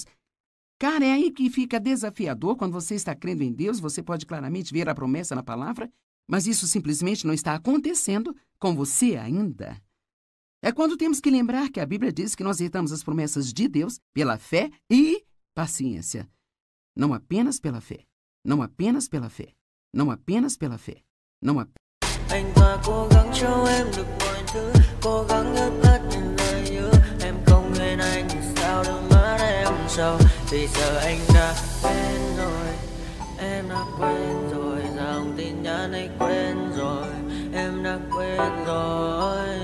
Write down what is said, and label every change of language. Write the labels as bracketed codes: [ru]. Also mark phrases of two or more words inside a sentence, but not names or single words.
[pt] Cara, é aí que fica desafiador. Quando você está crendo em Deus, você pode claramente ver a promessa na palavra, mas isso simplesmente não está acontecendo com você ainda. É quando temos que lembrar que a Bíblia diz que nós herdamos as promessas de Deus pela fé e paciência. Não apenas pela fé. Não apenas pela fé. Não apenas pela fé. Não apenas. [vi] Anh ta cố gắng cho em được mọi thứ, cố gắng ướp át những lời hứa. Em không quên anh thì sao đôi mắt em sầu. Vì giờ anh đã quên rồi, em đã quên rồi. Dòng tin nhắn anh quên rồi, em đã quên rồi.